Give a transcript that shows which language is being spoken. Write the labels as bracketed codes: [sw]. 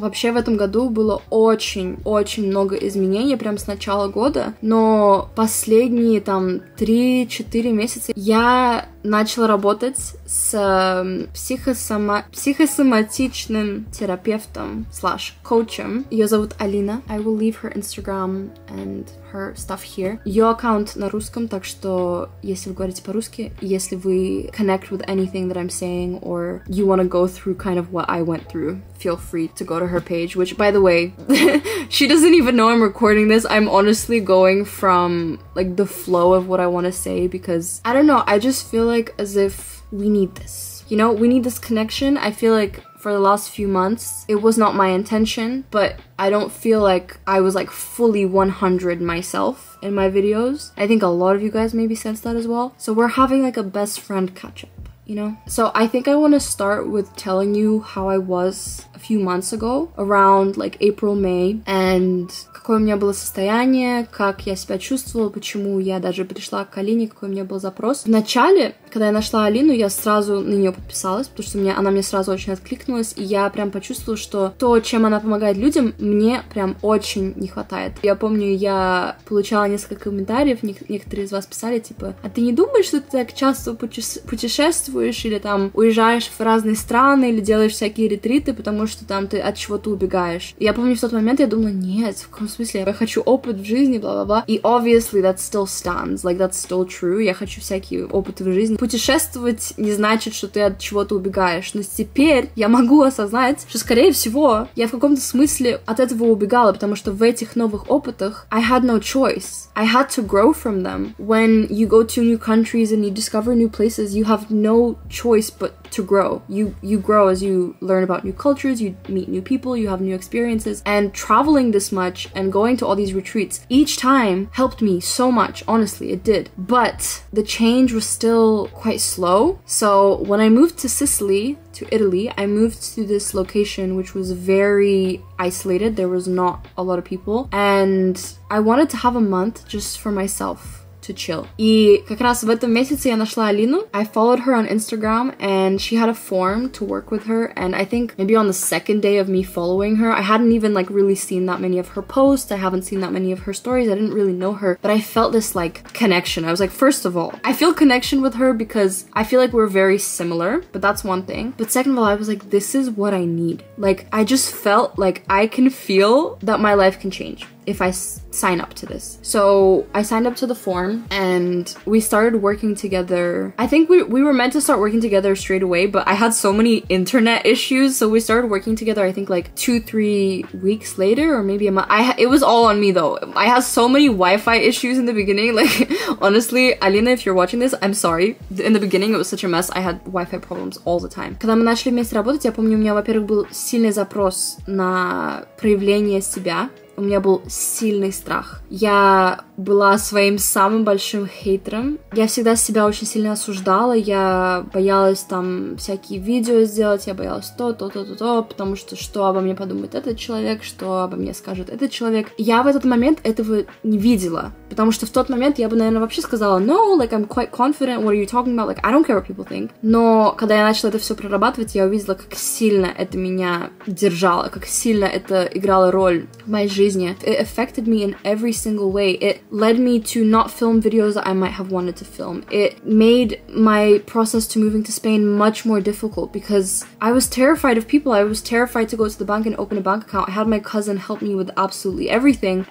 [ru] Вообще в этом году было очень много изменений прям с начала года, но последние там 3-4 месяца я начала работать с психосоматичным терапевтом /коучем. Ее зовут Алина. [en] I will leave her Instagram and her stuff here. [ru] Ее аккаунт на русском, так что если вы [en] говорите по-русски, если вы connect with anything that I'm saying or you want to go through kind of what I went through, feel free to go to her page, which, by the way, she doesn't even know I'm recording this. I'm honestly going from, like, the flow of what I want to say because, I don't know, I just feel like as if we need this. You know, we need this connection. I feel like for the last few months, it was not my intention, but I don't feel like I was, like, fully 100 myself in my videos. I think a lot of you guys maybe sense that as well. So we're having, like, a best friend catch-up. You know? So I think I want to start with telling you how I was a few months ago, around like April, May, and [ru] какое у меня было состояние, как я себя чувствовала, почему я даже пришла к Алине, какой у меня был запрос. Вначале, когда я нашла Алину, я сразу на нее подписалась, потому что она мне сразу очень откликнулась, и я прям почувствовала, что то, чем она помогает людям, мне прям очень не хватает. Я помню, я получала несколько комментариев, некоторые из вас писали, типа, а ты не думаешь, что ты так часто путешествуешь, или там уезжаешь в разные страны, или делаешь всякие ретриты, потому что там ты от чего-то убегаешь. И я помню, в тот момент я думала, нет, в каком смысле? Я хочу опыт в жизни, бла-бла-бла. И [en] obviously that still stands, like that's still true. [ru] Я хочу всякие опыты в жизни. Путешествовать не значит, что ты от чего-то убегаешь. Но теперь я могу осознать, что, скорее всего, я в каком-то смысле от этого убегала, потому что в этих новых опытах [en] I had no choice. I had to grow from them. When you go to new countries and you discover new places, you have no choice but to grow. You grow as you learn about new cultures, you meet new people, you have new experiences, and traveling this much and going to all these retreats each time helped me so much. Honestly, it did. But the change was still quite slow. So when I moved to Sicily, to Italy, I moved to this location which was very isolated. There was not a lot of people, and I wanted to have a month just for myself. To chill. [ru] И как раз в этом месяце я нашла Алину. [en] I followed her on Instagram and she had a form to work with her, and I think maybe on the second day of me following her, I hadn't even like really seen that many of her posts, I haven't seen that many of her stories, I didn't really know her, but I felt this like connection. I was like, first of all, I feel connection with her because I feel like we're very similar, but that's one thing. But second of all, I was like, this is what I need. Like, I just felt like I can feel that my life can change if I sign up to this. So I signed up to the form and we started working together. I think we were meant to start working together straight away, but I had so many internet issues, so we started working together I think like 2-3 weeks later, or maybe a month. It was all on me though. I had so many Wi-Fi issues in the beginning, like honestly, Alina, if you're watching this, I'm sorry. In the beginning it was such a mess. I had Wi-Fi problems all the time. [ru] Когда мы начали вместе работать, я помню, у меня, во-первых, был сильный запрос на проявление себя. У меня был сильный страх. Я была своим самым большим хейтером. Я всегда себя очень сильно осуждала. Я боялась там всякие видео сделать. Я боялась то, потому что обо мне подумает этот человек, что обо мне скажет этот человек. Я в этот момент этого не видела. Потому что в тот момент я бы, наверное, вообще сказала, [en] no, like, I'm quite confident, what are you talking about, like, I don't care what people think. [ru] Но когда я начала это все прорабатывать, я увидела, как сильно это меня держало, как сильно это играло роль в моей жизни. [en] It affected me in every single way. It led me to not film videos that I might have wanted to film. It made my process to moving to Spain much more difficult because I was terrified of people. I was terrified to go to the bank and open a bank account. I had my cousin help me with absolutely everything.